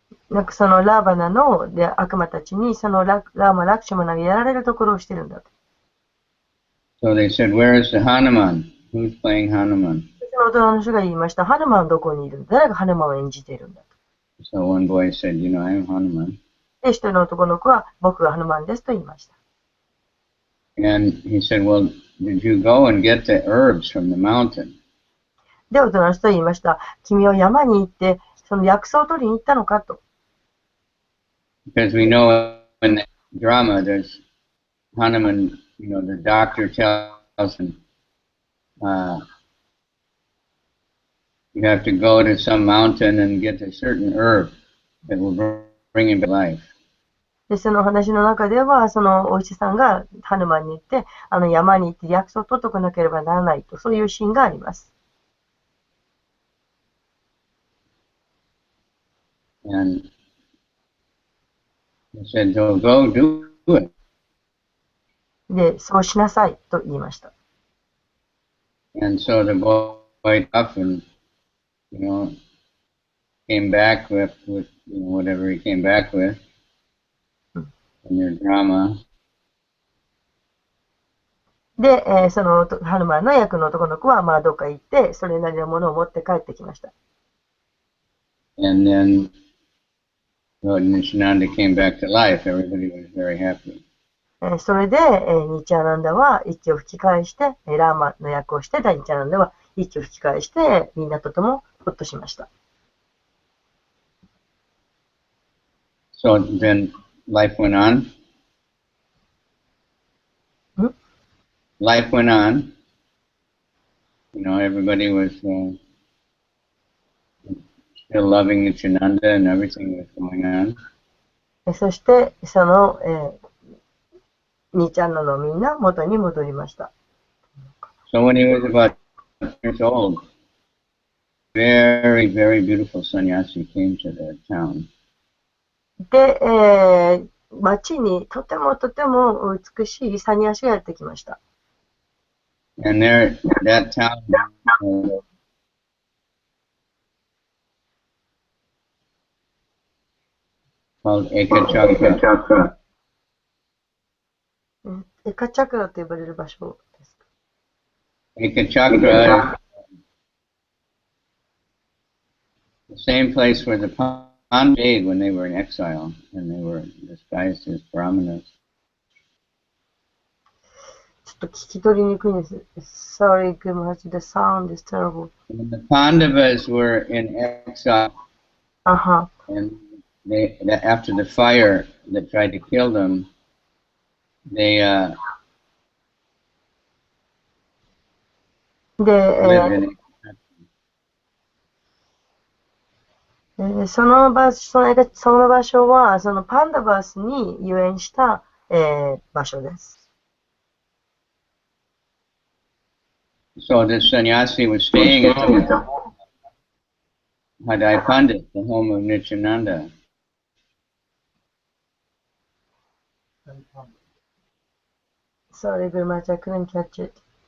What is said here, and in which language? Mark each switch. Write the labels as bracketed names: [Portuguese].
[Japanese] なんかそのラーバナの悪魔たちにそのラーマ・ラクシャマナがやられるところをしてるんだと。 [English] So they said, "Where is the Hanuman? Who's playing Hanuman?" [Japanese] その大人の人が言いました。ハヌマンはどこにいるんだ？誰がハヌマンを演じているんだと。 [English] So one boy said, "I'm Hanuman." [Japanese] で、一人の男の子は僕がハヌマンですと言いました。 [English] And he said, "Well, did you go and get the herbs from the mountain?" [Japanese] で、大人の人は言いました。君は山に行ってその薬草を取りに行ったのかと。 [English] Because we know in the drama there's Hanuman, the doctor tells him, you have to go to some mountain and get a certain herb that will bring him to life. [Japanese] で、その話の中では、そのお医者さんがハヌマンに行って、山に行って薬草を取っておかなければならないと、そういうシーンがあります。 [English] And he said, "So go do it." [Japanese] で、そうしなさいと言いました。 [English] And so the boy up and, came back with whatever he came back with in their drama. [Japanese] で、そのハヌマンの役の男の子は、どっか行って、それなりのものを持って帰ってきました。 [English] And then Lord Nityananda came back to life. Everybody was very happy. [Japanese] それで、ニチャーナンダは息を吹き返して、ラーマの役をしてたニチャーナンダは息を吹き返して、みんなとてもほっとしました。 [English] So then life went on. Life went on. Everybody was still loving Nityananda and everything was going on. [Japanese] そして、その、ニチャーナのみんな元に戻りました。 [English] So when he was about 10 years old, very, very beautiful sannyasi came to the town. [Japanese] で、町にとてもとても美しいサニヤシがやってきました。 [English] And there, that town called Ekachakra. [Japanese] エカチャクラと呼ばれる場所ですか。 [English] Ekachakra, the same place where the Pandavas stayed when they were in exile and they were disguised as brahmanas. [Japanese] ちょっと聞き取りにくいです。 [English] Sorry, Gumahaji, the sound is terrible. When the Pandavas were in exile, and after the fire that tried to kill them, they lived in it. [Japanese] その場所は、そのパンダバスに遊園した、場所です。 [English] So this sannyasi was staying at the Hadai Pandit, the home of Nityananda. Sorry very much, I couldn't catch it.